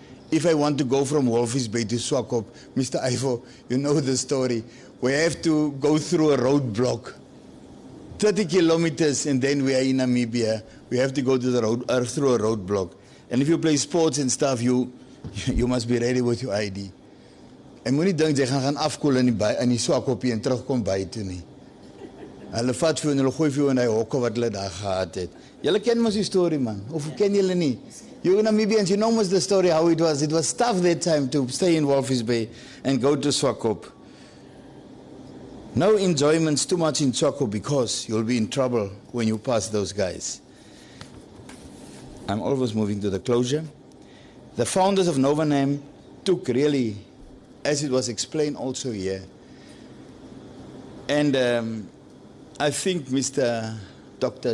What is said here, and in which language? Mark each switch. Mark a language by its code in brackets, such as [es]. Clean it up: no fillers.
[en] If I want to go from Walvis Bay to Swakop, Mr. Ivo, you know the story. We have to go through a roadblock, 30 kilometers, and then we are in Namibia. We have to go to the road, through a roadblock. And if you play sports and stuff, you must be ready with your ID. [af] En moenie dink jy gaan afkoel in die Swakopie en terugkom by toe nie. Hulle vat vir en hulle gooi vir jou in die hokke wat hulle daar gehad het. Julle ken mos die storie, man. Of ken julle nie? [en] You Namibians, you know most the story how it was. It was tough that time to stay in Walvis Bay and go to Swakop. No enjoyments too much in Swakop because you'll be in trouble when you pass those guys. I'm always moving to the closure. The founders of Novanam took really, as it was explained also here, and I think Mr. Dr.